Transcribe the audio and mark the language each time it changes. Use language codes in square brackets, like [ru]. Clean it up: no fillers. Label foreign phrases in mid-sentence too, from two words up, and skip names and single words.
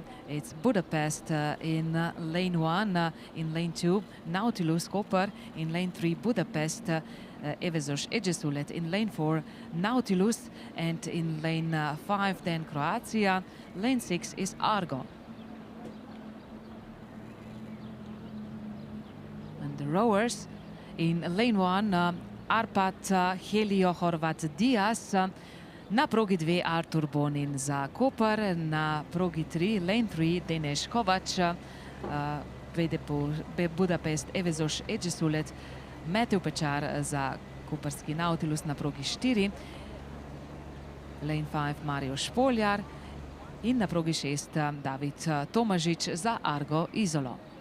[en] It's Budapest in lane 1, in lane 2 Nautilus Koper, in lane 3 Budapest Evezos Egesulet, in lane 4 Nautilus, and in lane 5 then Croatia, lane 6 is Argo. The rowers in lane 1, Arpat Helio Horvat Diaz, [sl] na progi 2 Artur Bonin za Koper, na progi 3 [en] lane 3 Denis Kovač, [sl] Budapest Evezos Egesulet, Matej Pečar za koperski Nautilus na progi 4, lane 5 Mario Špoljar in na progi 6 David Tomažič za Argo Izolo.